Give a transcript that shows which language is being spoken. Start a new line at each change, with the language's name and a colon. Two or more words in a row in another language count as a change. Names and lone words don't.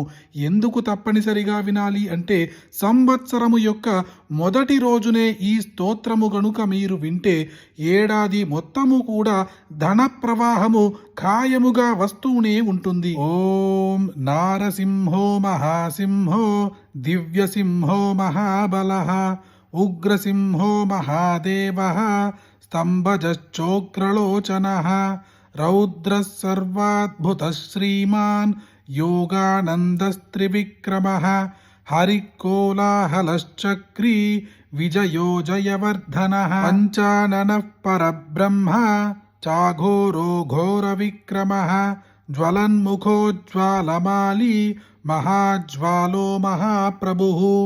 Telugu: ఎందుకు తప్పనిసరిగా వినాలి అంటే సంవత్సరము యొక్క మొదటి రోజునే ఈ స్తోత్రము గనుక మీరు వింటే ఏడాది మొత్తము కూడా ధన ప్రవాహము ఖాయముగా వస్తూనే ఉంటుంది.
Sanskrit: ఓం నారసింహో మహాసింహో దివ్యసింహో महाबलः उग्रसिंहो महादेवः स्तम्भजश्चोग्रलोचनः रौद्रः सर्वाद्भुतः श्रीमान् योगानन्दस्त्रिविक्रमः हरिकोलाहलश्चक्री विजयो जयवर्धनः पञ्चाननः परब्रह्म चाघोरो घोरविक्रमः ज्वलन्मुखोज्ज्वालमाली महाज्वालो महाप्रभुः